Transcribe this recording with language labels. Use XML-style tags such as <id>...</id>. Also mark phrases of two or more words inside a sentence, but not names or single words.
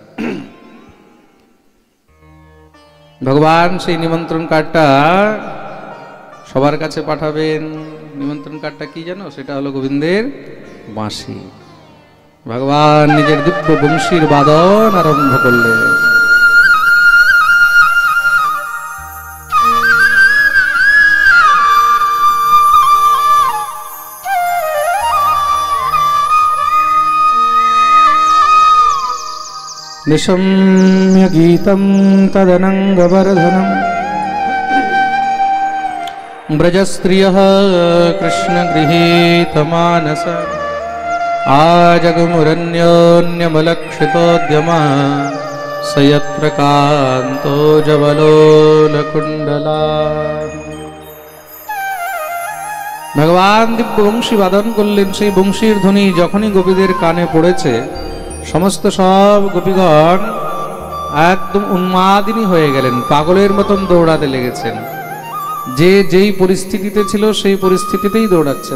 <bn>ভগবান সেই নিমন্ত্রণ কার্ডটা সবার কাছে পাঠাবেন। নিমন্ত্রণ কার্ডটা কি জানো? সেটা হলো গোবিন্দের বাঁশি। ভগবান নিজের দিব্য বংশীর বাদন আরম্ভ করলেন।</bn> <sa>निशम्य गीतं तदनङ्गवर्धनं ब्रजस्त्रियः कृष्णगृहीतमानस आजगमुरन्योन्यमलक्षितोद्यमा स यत्र कान्तो जवलोलकुण्डला।</sa> <bn>ভগবান দিব্য বংশী বাদন করলেন। সেই বংশীর ধ্বনি যখনই গোপীদের কানে পড়েছে সমস্ত সব গোপীগণ একদম উন্মাদিনী হয়ে গেলেন, পাগলের মতন দৌড়াতে লেগেছেন। যে যেই পরিস্থিতিতে ছিল সেই পরিস্থিতিতেই দৌড়াচ্ছেন।</bn>